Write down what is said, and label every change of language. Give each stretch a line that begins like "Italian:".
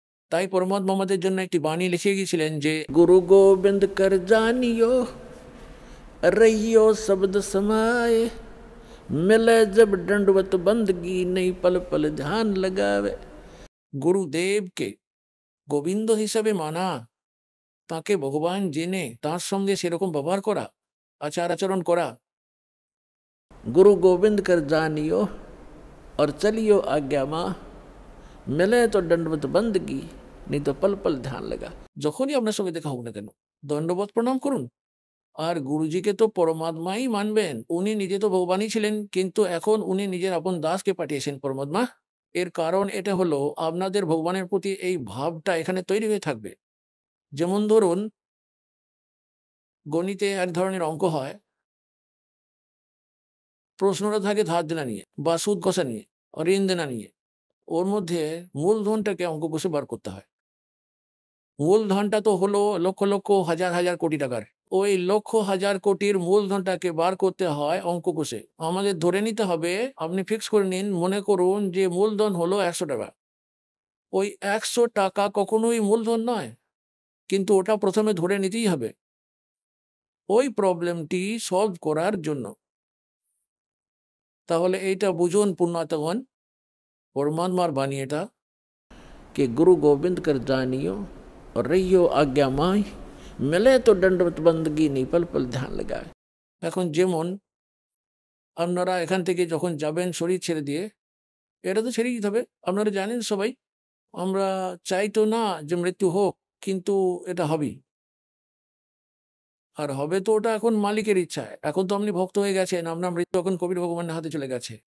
Bangla: তাই পরমাত্মা আমাদের জন্য একটি বাণী লিখে গিয়েছিলেন যে গুরু গোবিন্দ কর জানিও
Hindi: रहियो शब्द समाए मिले जब दंडवत बंदगी नहीं पल पल ध्यान लगावे।
Bangla: গুরুদেবকে গোবিন্দ হিসাবে মানা, তাকে ভগবান জেনে তার সঙ্গে সেরকম ব্যবহার করা, আচার আচরণ করা।
Hindi: गुरु गोविंद कर जानियो और चलियो आज्ञा माँ मिले तो दंडवत बंदगी नहीं तो पल पल ध्यान लगा।
Bangla: যখনই আপনার সঙ্গে দেখা হোক না কেন দণ্ডবত প্রণাম করুন। আর গুরুজিকে তো পরমাত্মাই মানবেন, উনি নিজে তো ভগবানই ছিলেন, কিন্তু এখন উনি নিজের আপন দাসকে পাঠিয়েছেন পরমাত্মা। এর কারণ এটা হলো আপনাদের ভগবানের প্রতি এই ভাবটা এখানে তৈরি হয়ে থাকবে। যেমন ধরুন গণিতে এক ধরনের অঙ্ক হয়, প্রশ্নটা থাকে ধার দেনা নিয়ে বা সুদ কষা নিয়ে, ঋণ দেনা নিয়ে। ওর মধ্যে মূলধনটাকে অঙ্ক কষে বার করতে হয়। মূলধনটা তো হলো লক্ষ লক্ষ হাজার হাজার কোটি টাকার। ওই লক্ষ হাজার কোটির মূলধনটাকে বার করতে হয় অঙ্ক কষে। আমাদের ধরে নিতে হবে, আপনি ফিক্স করে নিন, মনে করুন যে মূলধন হলো 100 টাকা। ওই 100 টাকা কখনোই মূলধন নয়, কিন্তু ওটা প্রথমে ধরে নিতেই হবে ওই প্রবলেমটি সলভ করার জন্য। তাহলে এইটা বুঝুন পুণ্যার্থগণ, পরমাত্মার বাণী এটা,
Hindi: कि गुरु गोविंद कर जानियो और रहियो आज्ञा माय, मिले तो दंडवत बंदगी नहीं पल पल ध्यान लगाए।
Bangla: এখন যেমন আপনারা এখান থেকে যখন যাবেন শরীর ছেড়ে দিয়ে, এটা তো ছেড়েই দিতে হবে। আপনারা জানেন সবাই, আমরা চাই তো না যে মৃত্যু হোক, কিন্তু এটা হবেই। আর হবে তো ওটা এখন মালিকের ইচ্ছায়। এখন তো আপনি ভক্ত হয়ে গেছেন, আপনার মৃত্যু এখন কবির ভগবানের হাতে চলে গেছে।